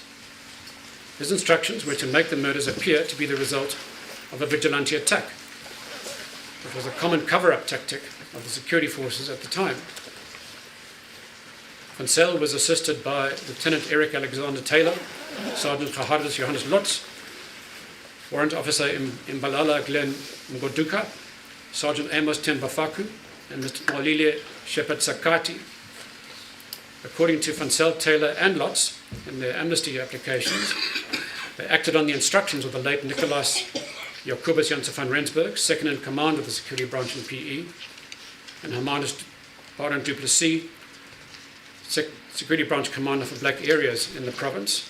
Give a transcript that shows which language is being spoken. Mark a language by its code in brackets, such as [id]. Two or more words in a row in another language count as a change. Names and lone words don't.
[en] His instructions were to make the murders appear to be the result of a vigilante attack, which was a common cover-up tactic of the security forces at the time. Van Zyl was assisted by Lieutenant Eric Alexander Taylor, Sergeant Gerhardus Johannes Lotz, Warrant Officer Imbalala Glenn Ngoduka, Sergeant Amos Tembafaku, and Mr. Malile Shepard Sakati. According to Van Zyl, Taylor and Lotz, in their amnesty applications, they acted on the instructions of the late Nicolaas Jacobus Janse van Rensburg, second in command of the security branch in PE, and Hermanus Baron du Plessis, security branch commander for black areas in the province.